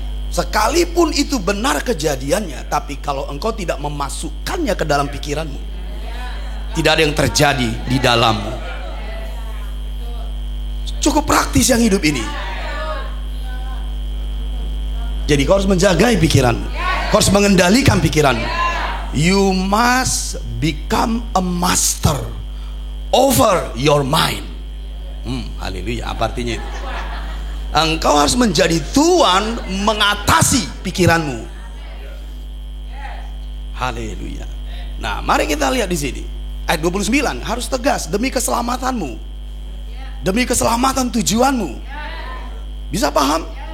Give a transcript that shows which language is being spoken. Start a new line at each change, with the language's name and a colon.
Indonesian: Sekalipun itu benar kejadiannya, tapi kalau engkau tidak memasukkannya ke dalam pikiranmu, tidak ada yang terjadi di dalammu. Cukup praktis yang hidup ini. Jadi kau harus menjagai pikiranmu. Kau harus mengendalikan pikiranmu.
English: You must become a master over your mind.
Indonesian: Haleluya. Apa artinya itu? Engkau harus menjadi tuan mengatasi pikiranmu. Haleluya. Nah, mari kita lihat di sini. Ayat 29 harus tegas, demi keselamatanmu, demi keselamatan tujuanmu. Bisa paham?